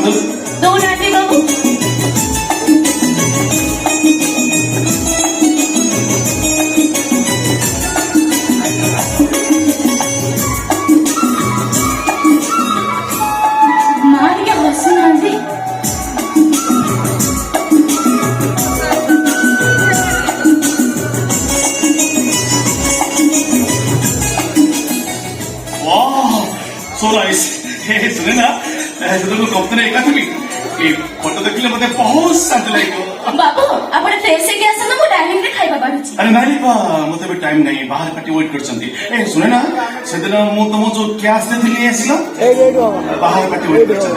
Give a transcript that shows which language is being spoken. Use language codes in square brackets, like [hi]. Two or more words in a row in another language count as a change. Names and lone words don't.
[or] ଦଉନାହାନ୍ତି ବାବୁ ମା ଟିକେ ହସୁନାହାନ୍ତି [en] so nice [or] ଶୁଣେ ନା ଯେତେବେଳେ କମ୍ପାନୀ ଏକା ଥିବି ଏ ଫଟୋ ଦେଖିଲେ ମତେ ବହୁତ ଶାନ୍ତି ଲାଗିବ ବାବୁ ଆପଣ ଫ୍ରେଶ ହେଇକି ଆସନ୍ତୁ ମୁଁ ଡାଇନିଂ ରେ ଖାଇବା ବାଢୁଛି ଆରେ ନାଇଁ ବା ମତେ ବି ଟାଇମ ନାହିଁ ବାହାର ପାଟି ୱେଟ୍ କରିଛନ୍ତି ଏ ଶୁଣେ ନା ସେଦିନ ମୁଁ ତମକୁ ଯୋଉ କ୍ୟାସ୍ ଦେଇଥିଲି ଆସିଲ ବାହାର ପାଟି ୱେଟ୍ କରିଛନ୍ତି